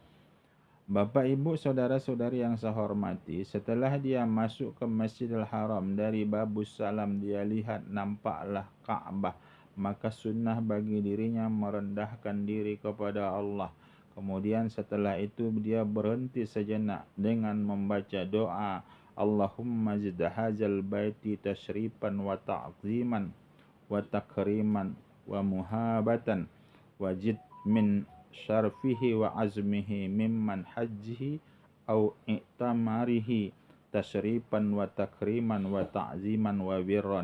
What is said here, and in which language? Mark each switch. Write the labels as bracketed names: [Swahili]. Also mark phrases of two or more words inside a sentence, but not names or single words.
[Indonesian] Bapak, Ibu, saudara-saudari yang saya hormati, setelah dia masuk ke Masjidil Haram, dari Babus Salam dia lihat nampaklah Ka'bah, maka sunnah bagi dirinya merendahkan diri kepada Allah. Kemudian setelah itu dia berhenti sejenak dengan membaca doa, [Arabic] اللهم زد هذا البيت تشريفا وتعظيما وتكريما ومهابة وزد من شرفه وعظمه ممن حجه أو اعتمره تشريفا وتكريما وتعظيما وبرا.